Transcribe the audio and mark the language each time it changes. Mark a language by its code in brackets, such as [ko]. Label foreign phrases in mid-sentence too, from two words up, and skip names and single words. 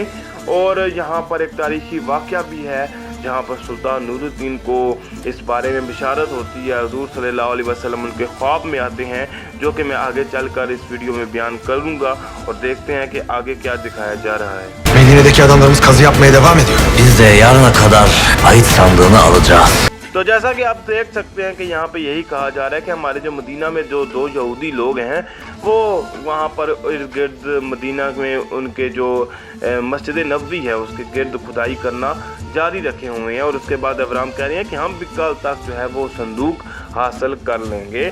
[hi] और यहाँ पर एक तारीखी वाक़या भी है जहाँ पर सुल्तान नूरुद्दीन को इस बारे में बिशारत होती है। हुज़ूर [ar] صلى الله عليه وسلم [hi] उनके ख्वाब में आते हैं जो कि मैं आगे चलकर इस वीडियो में बयान करूँगा और देखते हैं कि आगे क्या दिखाया जा रहा है। [tr] Medine'deki adamlarımız kazı yapmaya devam ediyor. Biz de yarına kadar ait sandığını alacağız. [hi] तो जैसा कि आप देख सकते हैं कि यहाँ पे यही कहा जा रहा है कि हमारे जो मदीना में जो 2 यहूदी लोग हैं वो वहाँ पर इर्द गिर्द मदीना में उनके जो मस्जिद नबवी है उसके गिर्द खुदाई करना जारी रखे हुए हैं। और उसके बाद एवराम कह रहे हैं कि हम भी कल तक जो है वो संदूक हासिल कर लेंगे।